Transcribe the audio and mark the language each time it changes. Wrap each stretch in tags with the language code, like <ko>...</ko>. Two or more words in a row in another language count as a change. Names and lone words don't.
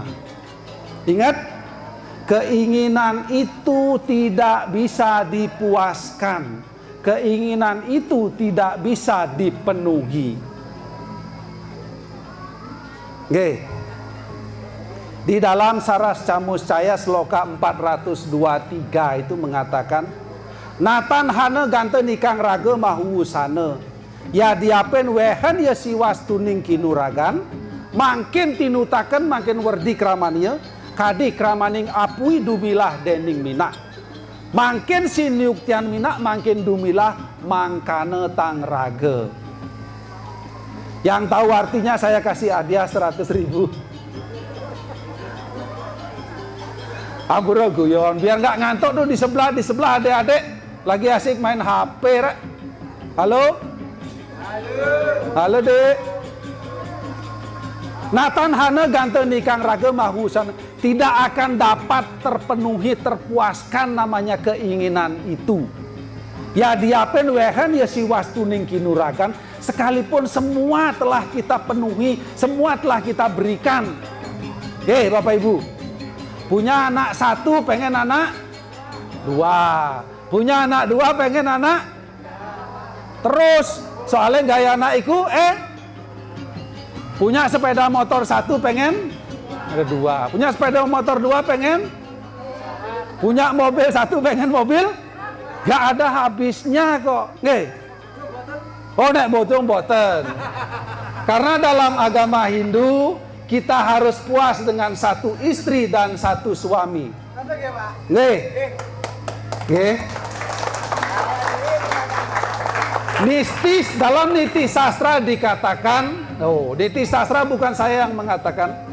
<id>Ingat, keinginan itu tidak bisa dipuaskan. Keinginan itu tidak bisa dipenuhi. Di dalam Saras Camuscaya sloka 423 itu mengatakan,</id> <kaw>Natan hana gante nikang raga mahu usana. Ya diapen wehen ya siwas tuning kinuragan. Makin tinutaken makin werdi kramania. Kadi kramaning apui dumilah dening minak. Makin siniuktian minak makin dumilah mangkane tang raga.</kaw> <id>Yang tahu artinya saya kasih hadiah 100.000. Ampura guyon biar nggak ngantuk tuh di sebelah adik-adik lagi asik main HP. Halo? Halo dek.</id> <kaw>Natan hana gante nikang raga mahusan,</kaw> <id>tidak akan dapat terpenuhi, terpuaskan namanya keinginan itu.</id> <kaw>Ya diapen wehen ya siwas tuning kinuragan,</kaw> <id>sekalipun semua telah kita penuhi, semua telah kita berikan. Bapak Ibu, punya anak 1 pengen anak 2, punya anak 2 pengen anak terus, soalnya gaya anak iku punya sepeda motor 1 pengen ada 2. Punya sepeda motor 2 pengen. Punya mobil 1 pengen mobil. Gak ada habisnya kok. Oh</id> <jv>nek boten.</jv> <id>Karena dalam agama Hindu kita harus puas dengan 1 istri dan 1 suami. Nistis dalam niti sastra dikatakan, niti sastra bukan saya yang mengatakan.</id>